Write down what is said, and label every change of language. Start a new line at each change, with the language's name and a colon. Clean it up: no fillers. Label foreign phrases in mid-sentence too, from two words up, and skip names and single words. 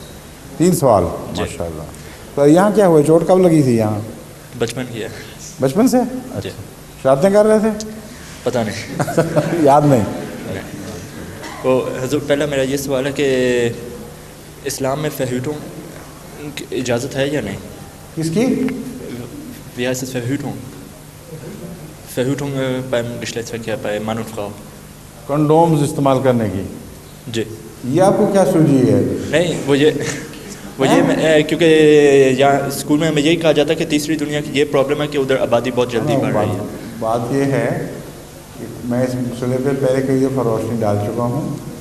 Urdu: 3 سوال؟ ماشاء اللہ. تو یہاں کیا ہوا؟ چوٹ کب لگی تھی یہاں؟ بچپن کی ہے. بچپن سے؟ اچھا. شرارتیں کر رہے تھے؟ پتہ نہیں. یاد نہیں. وہ حضور، پہلا میرا یہ سوال ہے کہ اسلام میں فہوٹوں کی اجازت ہے یا نہیں؟ کس کی؟
German: Wie heißt es Verhütung? Verhütung beim Geschlechtsverkehr, bei Mann und Frau.
Urdu: کنڈومز استعمال کرنے کی. جی. یہ آپ کو کیا سوجی ہے؟ نہیں، وہ یہ کیونکہ یہاں اسکول میں ہمیں یہی کہا جاتا ہے کہ تیسری دنیا کی یہ پرابلم ہے کہ ادھر آبادی بہت جلدی بڑھ رہی ہے. بات یہ ہے کہ میں اس مسئلے پہ پہلے کئی دفعہ روشنی ڈال چکا ہوں.